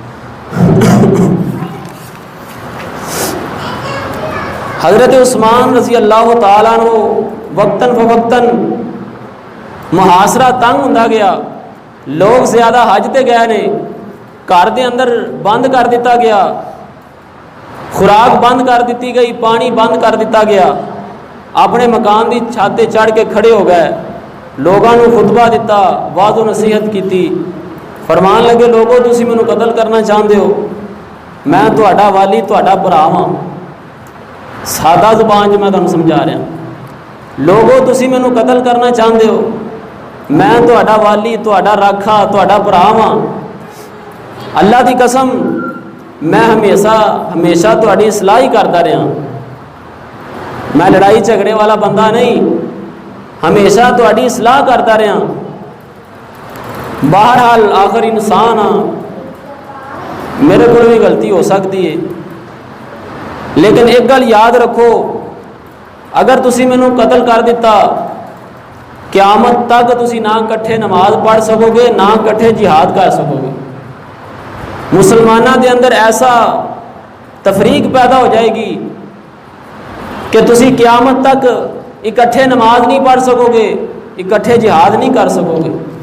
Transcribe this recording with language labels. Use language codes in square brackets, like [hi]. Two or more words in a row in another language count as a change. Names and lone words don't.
[pa] حضرت عثمان [ar] رضی اللہ تعالیٰ عنہ [pa] وقتاً فوقتاً محاصرہ تنگ ہوندا گیا، لوگ زیادہ حج تے گئے نے، گھر دے اندر بند کر دیتا گیا، خوراک بند کر دیتی گئی، پانی بند کر دیتا گیا، اپنے مکان دی چھت تے چڑھ کے کھڑے ہو گئے، لوگوں نے خطبہ دیتا، واعظ و نصیحت کیتی، فرمان لگے لوگو تسی مینوں قتل کرنا چاہندے ہو، میں تہاڈا والی تہاڈا بھرا ہاں، [ur] سادہ زبان میں تمہیں سمجھا رہا، [pa] لوگو تسی مینوں قتل کرنا چاہندے ہو، میں تہاڈا والی تہاڈا راکھا تہاڈا بھرا ہاں، اللہ دی قسم میں ہمیشہ تہاڈی اصلاح ہی کرتا رہا، میں لڑائی جھگڑے والا بندہ نہیں، ہمیشہ تہاڈی اصلاح کرتا رہا، [ur] بہرحال آخر انسان ہاں، میرے کو بھی غلطی ہو سکتی ہے، لیکن ایک گل یاد [pa] رکھو، اگر تسی مینوں قتل کر دیتا قیامت تک تسی نہ کٹھے نماز پڑھ سکو گے، نہ کٹھے جہاد کر سکو گے، مسلمانوں دے اندر ایسا تفریق پیدا ہو جائے گی کہ تسی قیامت تک اکٹھے نماز نہیں پڑھ سکو گے، اکٹھے جہاد نہیں کر سکو گے۔